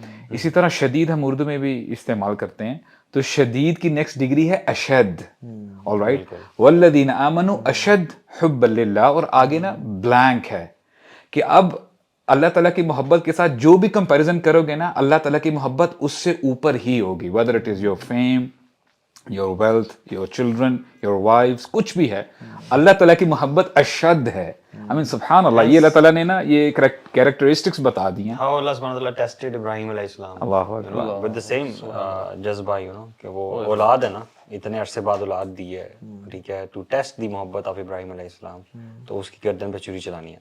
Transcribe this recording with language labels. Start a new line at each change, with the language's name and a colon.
Urdu: اسی طرح شدید ہم اردو میں بھی استعمال کرتے ہیں, تو شدید کی نیکسٹ ڈگری ہے اشد. آل رائٹ,
Arabic: والذین آمنوا اشد حبا للہ,
Urdu: اور آگے نا بلینک ہے کہ اب اللہ تعالیٰ کی محبت کے ساتھ جو بھی کمپیریزن کرو گے نا, اللہ تعالیٰ کی محبت اس سے اوپر ہی ہوگی.
English: whether it is your fame, your wealth, your children, your wives,
Urdu: کچھ بھی ہے, اللہ تعالیٰ کی محبت اشد ہے.
English: I mean
Urdu: subhan Allah, یہ اللہ تعالیٰ نے نا یہ characteristics بتا دی ہیں.
English: How Allah subhanahu wa ta'ala tested Ibrahim alayhi salam, Allahu you know, with the same
Urdu: جذبہ, you know, کہ وہ اولاد ہے نا, اتنے عرصے بعد اولاد دی ہے, ٹھیک ہے,
English: to test the محبت of
Urdu: ابراہیم علیہ السلام, تو اس کی گردن پہ چھری چلانی ہے.